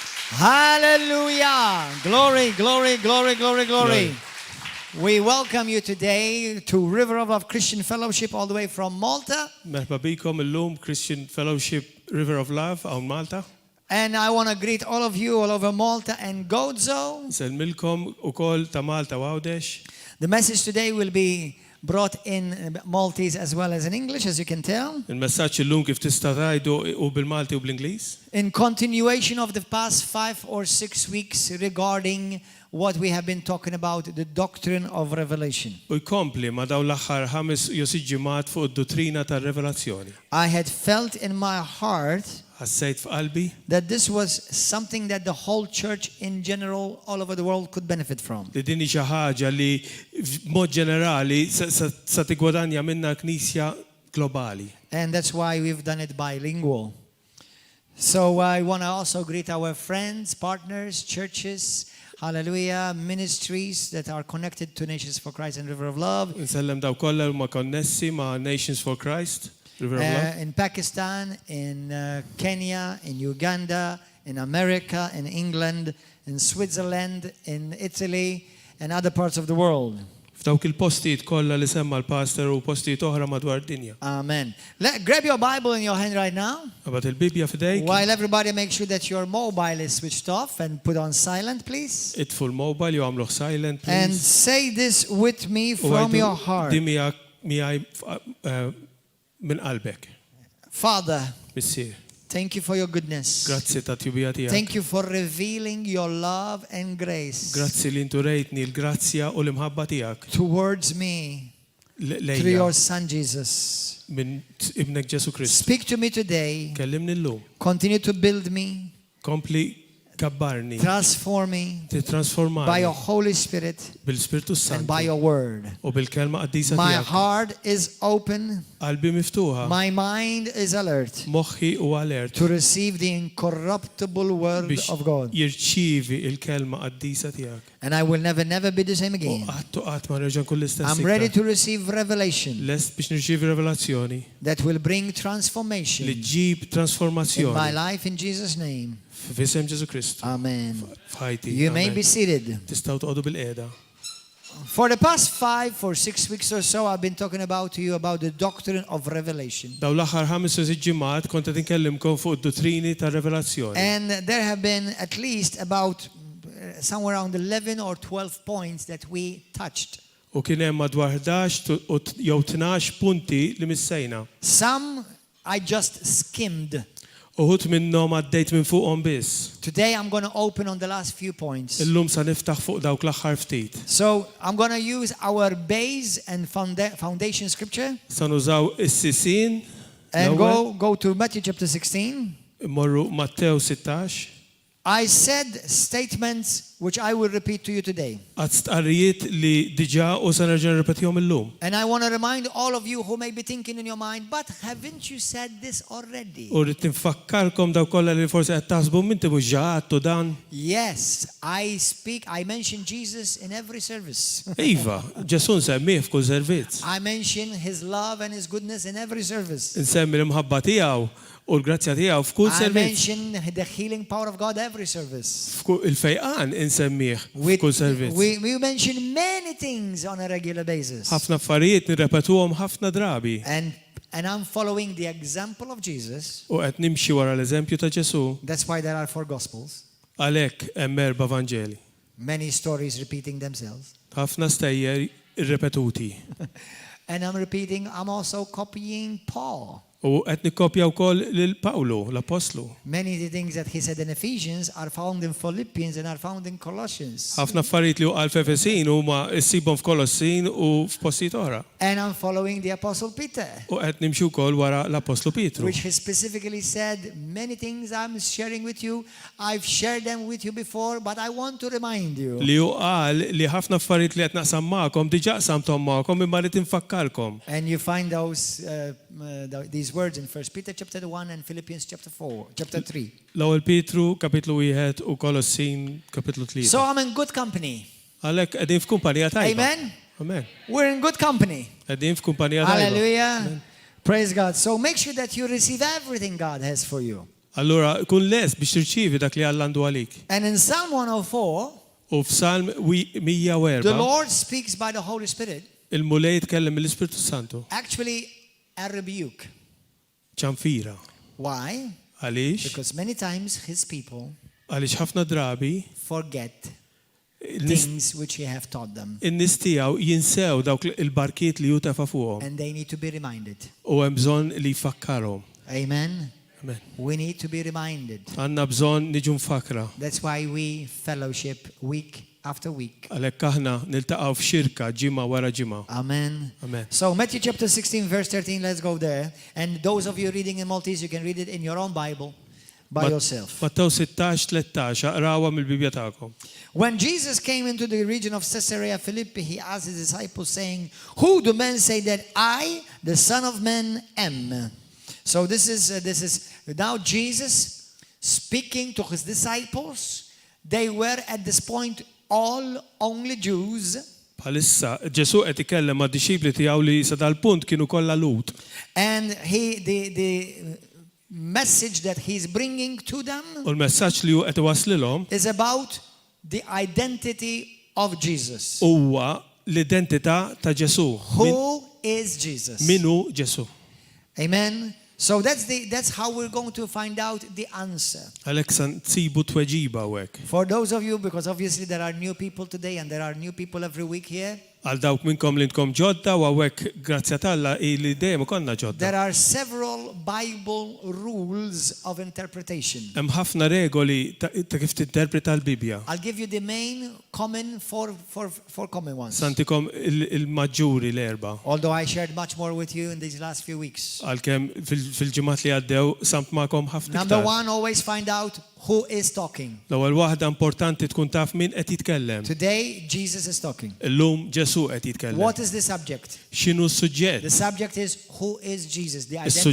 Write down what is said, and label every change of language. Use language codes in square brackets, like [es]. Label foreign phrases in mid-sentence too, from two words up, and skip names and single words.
[en] Hallelujah. Glory, glory, glory, glory, glory. We welcome you today to River of Love Christian Fellowship all the way from Malta. [mt] Merħba bikom illum Christian Fellowship River of Love hawn Malta. [en] And I want to greet all of you all over Malta and Gozo. [mt] Nsellmilkom ukoll ta' Malta u Għawdex. [en] The message today will be brought in Maltese as well as in English, as you can tell. [mt] Il-messaġġ illum kif tista' tgħidu u bil-Malti u bl-Ingliż. [en] In continuation of the past 5 or 6 weeks regarding what we have been talking about, the doctrine of Revelation. [mt] U jkompli ma' dawn l-aħħar 5 jew 6 ġimgħat fuq id-Doctrina tal-Revelazzjoni. [en] I had felt in my heart [mt] Ħassejt f'qalbi [en] that this was something that the whole church in general all over the world could benefit from. [mt] li din hi xi ħaġa li b'mod ġenerali sa tigwadanja minnha l-Knisja globali. [en] And that's why we've done it bilingual. So I want to also greet our friends, partners, churches, hallelujah, ministries that are connected to Nations for Christ and River of Love. [mt] Insellem daw kollha huma konnessi ma' Nations for Christ, River of Love. [en] In Pakistan, in Kenya, in Uganda, in America, in England, in Switzerland, in Italy, and other parts of the world. [mt] F'dawk il-postijiet kollha li semma l-pastor u postijiet oħra madwar id-dinja. [en] Amen. Grab your Bible in your hand right now. [mt] Qabad il-Bibja f'idejk. [en] While everybody make sure that your mobile is switched off and put on silent, please. [mt] Itfu l-mobile jew għamluh silent, please. [en] And say this with me from your heart. [mt] Di miegħi minn qalbek. [en] Father, [mt] Missier. [en] thank you for your goodness. [mt] Grazzi ta' tjubija tiegħek. [en] Thank you for revealing your love and grace [mt] Grazzi li intu rejtni l-grazzja u l-imħabba tiegħek. [en] towards me through your Son Jesus. [mt] Minn ibnek Ġesu Krist. [en] Speak to me today. [mt] Kellimni llum. [en] Continue to build me, [mt] Kompli kabbarni. [en] transform me [mt] Titransformani. [en] by your Holy Spirit [mt] Bil-Spiritu [en] and by [mt] Santu. [en] your word. [mt] U bil-kelma qaddisa [en] My [mt] tiegħek. [en] heart is open. [mt] Qalbi miftuħa. [en] My mind is alert [mt] Moħħi u alert. [en] to receive the incorruptible word [mt] Biex [en] of God. [mt] jirċievi il-kelma qaddisa tiegħek. [en] And I will never be the same [mt] U [en] again. [mt] qatt ma nerġa' nkun l-istess. [en] I'm ready to receive revelation [mt] Lest biex nirċievi revelazzjoni [en] that will bring [mt] li [en] transformation [mt] ġib [en] in my [mt] transformazzjoni [en] life in Jesus' name. [mt] f'isem Ġesu Kristu. [en] Amen. [mt] F'ħajti. [en] You may Amen. be seated. [mt] Tistgħu tqogħdu bil-qiegħda. [en] For the past 5 or 6 weeks or so, I've been talking to you about the doctrine of Revelation. [mt] Daw l-aħħar 5 u 6 ġimgħat kont qed inkellimkom fuq id-dottrini tar-revelazzjoni. [en] And there have been at least about somewhere around 11 or 12 points that we touched. [mt] U kien hemm madwar 11 jew 12 punti li missejna. [en] Some I just skimmed. [mt] Uħud minnhom għaddejt minn fuqhom biss. [en] Today I'm going to open on the last few points. [mt] Illum sa niftaħ fuq dawk l-aħħar ftit. [en] So I'm going to use our base and foundation scripture [mt] Sa nużaw is-sisin [en] and [mt] l-ewwel, [en] go to Matthew chapter 16. [mt] immorru Mattew 16. [en] I said statements which I will repeat to you today. [mt] Għad stqarrijiet li diġà u sa nerġa' nirrepetihom illum. [en] And I want to remind all of you who may be thinking in your mind, but haven't you said this already? [mt] U rrid tinfakkarkom daw kollha li forsi qed taħsbu min tibu ġaqgħu dan. [en] Yes, I mention Jesus in every service. [mt] Iva, Ġesu nsemmih f'kull servizz. [en] I mention his love and his goodness in every service. [mt] Insemmi l-imħabba tiegħu u l-grazzja tiegħu f'kull [en] I [mt] servizz. [en] mention the healing power of God every service. [mt] Il-fejqan insemmih f'kull servizz. [en] We mention many things on a regular basis. [mt] Ħafna affarijiet nirrepetuhom ħafna drabi. [en] And I'm following the example of Jesus. [mt] U qed nimxi wara l-eżempju ta' Ġesu. [en] That's why there are 4 gospels. [mt] Għalhekk hemm 4 Vanġeli. [en] Many stories repeating themselves. [mt] Ħafna stejjer irrepetuti. [en] And I'm also copying Paul. [mt] U qed nikkopja wkoll lil Pawlu, l-Apostlu. [en] Many of the things that he said in Ephesians are found in Philippians and are found in Colossians. [mt] Ħafna affarijiet li qal f'Efesin huma ssibhom f'Kolossin u f'postijiet oħra. [en] And I'm following the Apostle Peter, [mt] U qed nimxu wkoll wara l-Apostlu Pietru. [en] which he specifically said, many things I'm sharing with you, I've shared them with you before, but I want to remind you. [mt] Li hu qal li ħafna affarijiet li qed naqsam magħkom diġà qsamthom magħkom imma rid infakkarkom. [en] And you find these words in 1 Peter chapter 1 and Philippians chapter 3. [mt] L-ewwel Pietru kapitlu 1 u Kolossin kapitlu 3. [en] So I'm in good company. [mt] Għalhekk qegħdin f'kumpanija tajba. [en] Amen. [mt] Amen. [en] We're in good company. [mt] Qegħdin f'kumpanija tajba. [en] Hallelujah. Praise God. So make sure that you receive everything God has for you. [mt] Allura kun les biex tirċievi dak li Alla għandu għalik. [en] And in Psalm 104, [mt] U f'Salm [en] the [mt] 104 [en] Lord speaks by the Holy Spirit, [mt] il-mulej jitkellem mill-Ispiritu Santu. [en] actually a rebuke. [mt] ċanfira. [en] Why? [mt] Għaliex? [en] Because many times his people [mt] Għaliex ħafna drabi [en] forget [mt] in-nies [en] things which he have taught them. [mt] tiegħu jinsew dawk il-barkiet li ju tefa' fuqhom. [en] And they need to be reminded. [mt] U hemm bżonn li jfakkarhom. [en] Amen. [mt] Amen. [en] We need to be reminded. [mt] Għandna bżonn niġu mfakra. [en] That's why we fellowship week after week. [mt] Għalhekk aħna niltaqgħu f'xirka ġimgħa wara ġimgħa. [en] Amen. [mt] Amen. [en] So Matthew chapter 16 verse 13, let's go there. And those of you reading in Maltese, you can read it in your own Bible by yourself. [mt] Mattaw 16-13 aqrawha mill-Bibja tagħkom. [en] When Jesus came into the region of Caesarea Philippi, he asked his disciples saying, "Who do men say that I, the Son of Man, am?" So this is now Jesus speaking to his disciples. They were at this point all only Jews. [mt] Bħalissa Ġesu qed ikellem mad-dixxipli tiegħu li sa dal-punt kienu kollha Lut. [en] And the message that he's bringing to them [mt] U l-messaġġ li hu qed iwaslilhom [en] is about the identity of Jesus. [mt] huwa l-identità ta' Ġesu. [en] Who is Jesus? [mt] Minu Ġesu. [en] Amen. So that's how we're going to find out the answer. [mt] Għalhekk se nsibu tweġiba hawnhekk. [en] For those of you, because obviously there are new people today and there are new people every week here, [mt] Għal dawk minnkom li ntkom ġodda u hawnhekk grazzja talla li dejjem ikollna ġodda. [en] there are several Bible rules of interpretation. [mt] Hemm ħafna regoli ta' kif tinterpreta l-Bibja. [en] I'll give you the main common four common ones. [mt] Santikom il-maġġuri l-erba. [en] Although I shared much more with you in these last few weeks. [mt] Għalkemm fil-ġimgħat li għaddew samt magħkom ħafna [en] Number [mt] iktar. [en] one, always find out who is talking. [mt] L-ewwel waħda importanti tkun taf min qed jitkellem. [en] Today, Jesus is talking. [mt] Illum Ġesu qed jitkellem. [en] What is the subject? [mt] X'inhu s-suġġett? [en] The subject is who is Jesus, the identity of